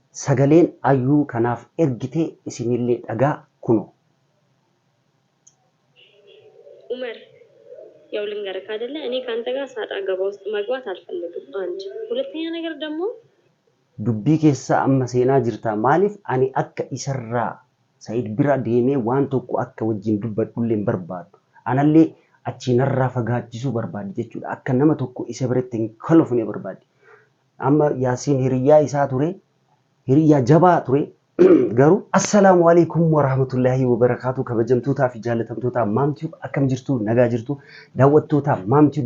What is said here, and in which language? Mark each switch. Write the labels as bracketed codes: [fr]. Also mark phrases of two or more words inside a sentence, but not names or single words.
[om] sagaleen ayyuu kanaaf ergitee isinillee dhagaa kuno. [am] ኡመር ያው ልንገርህ አይደለ እኔ ካንተ ጋር ሳጣ ገባ ውስጥ መግባት አልፈልግም። አንድ ሁለተኛ ነገር ደግሞ [om] dubbii keessa amma seenaa jirta maaliif ani akka isarraa Said bira deemee waan tokko akka wajjin dubbadhullee barbaadu anallee achinarraa fagaachisuu barbaadu jechuudha akka nama tokko isa biratti hin kolofne barbaadu amma Yaasiin hiriyaa isaa ture hiriyaa jabaa ture garuu [ar] السلام عليكم ورحمة الله وبركاته [om] kabajamtootaa fi jaalatamtootaa maamtiif akkam jirtu nagaa jirtu daawwattootaa maamtiif